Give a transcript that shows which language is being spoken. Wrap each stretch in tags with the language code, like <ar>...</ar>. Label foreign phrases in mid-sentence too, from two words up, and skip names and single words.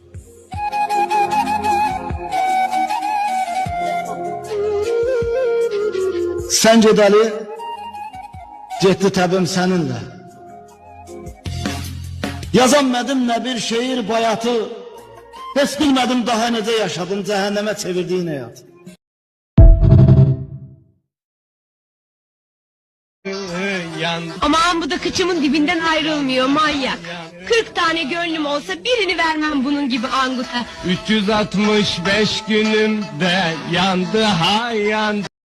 <az>Sən gedəli, getdi təbim səninlə. Yazanmədim nə bir şeir bayatı, heç bilmədim daha necə yaşadım cəhənnəmə çevirdiyin həyatı.</az> <tr>Aman bu da kıçımın dibinden ayrılmıyor manyak. 40 tane gönlüm olsa birini vermem bunun gibi anguta. 365 günümde yandı ha yandı.</tr>